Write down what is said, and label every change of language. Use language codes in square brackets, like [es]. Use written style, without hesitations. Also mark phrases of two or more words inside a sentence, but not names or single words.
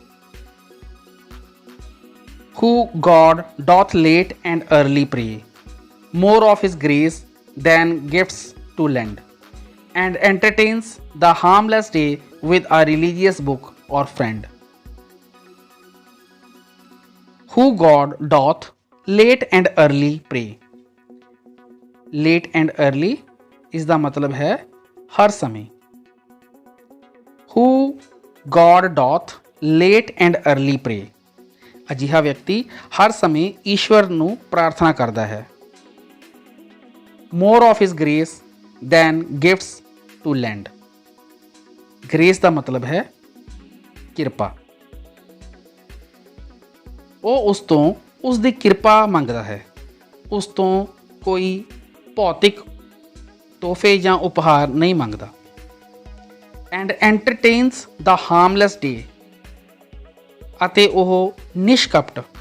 [en] Who God doth late and early pray, more of his grace than gifts to lend, and entertains the harmless day with a religious book or friend. Who God doth late and early pray. Late and early [pa] ਇਸ ਦਾ ਮਤਲਬ ਹੈ ਹਰ ਸਮੇਂ. [en] Who God doth late and early pray. [pa] ਅਜਿਹਾ ਵਿਅਕਤੀ ਹਰ ਸਮੇਂ ਈਸ਼ਵਰ ਨੂੰ ਪ੍ਰਾਰਥਨਾ ਕਰਦਾ ਹੈ. [en] More of his grace than gifts to lend. [pa] Grace ਦਾ ਮਤਲਬ ਹੈ ਕਿਰਪਾ. ਉਹ ਉਸ ਤੋਂ ਉਸ ਦੀ ਕਿਰਪਾ ਮੰਗਦਾ ਹੈ. ਉਸ ਤੋਂ ਕੋਈ ਭੌਤਿਕ ਤੋਹਫੇ ਜਾਂ ਉਪਹਾਰ ਨਹੀਂ ਮੰਗਦਾ. [en] and entertains the harmless day, [pa] ਅਤੇ ਉਹ ਨਿਸ਼ਕਪਟ.